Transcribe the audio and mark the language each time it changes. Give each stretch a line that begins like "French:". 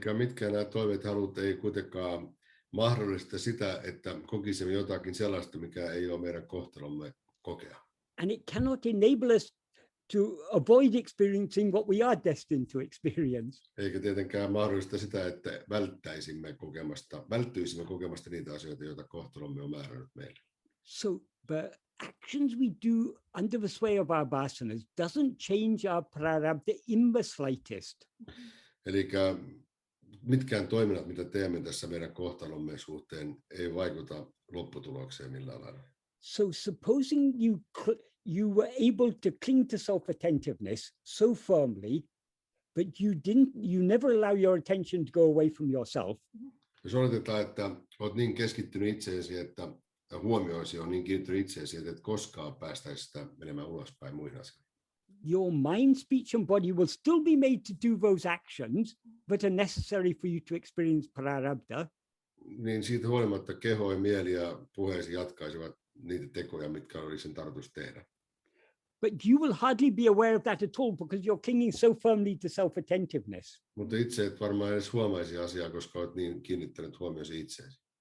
Finnish: Eli mitkään nämä toiveet halut ei kuitenkaan mahdollista sitä, että kokisimme jotakin sellaista, mikä ei ole meidän kohtalomme kokea.
English: And it cannot enable us to avoid experiencing what we are destined to experience.
Finnish: Eikä tietenkään mahdollista sitä, että välttyisimme kokemasta niitä asioita, joita kohtalomme on määrännyt meille.
English: So the actions we do under the sway of our vasanas doesn't change our prarabdha in the slightest.
Finnish: Eli mitkään toiminnat, mitä teemme tässä meidän kohtalomme suhteen, ei vaikuta lopputulokseen millään lailla.
English: So supposing you were able to cling to self-attentiveness so firmly that you never allow your attention to go away from yourself.
Finnish: Jos oletetaan, että olet niin keskittynyt itseesi, että huomioisi on niin kiinnittänyt itseesi, että et koskaan päästäisi sitä menemään ulospäin muihin asioihin.
English: Your mind, speech and body will still be made to do those actions that are necessary for you to experience prarabdha.
Finnish: Niin siitä huolimatta keho ja mieli ja puheesi jatkaisivat niitä tekoja, mitkä olisi sen tarkoitus tehdä.
English: But you will hardly be aware of that at all because you're clinging so firmly to self-attentiveness.
Finnish: Mutta itse et varmaan edes huomaisi asiaa, koska olet niin kiinnittänyt huomiosi itseesi.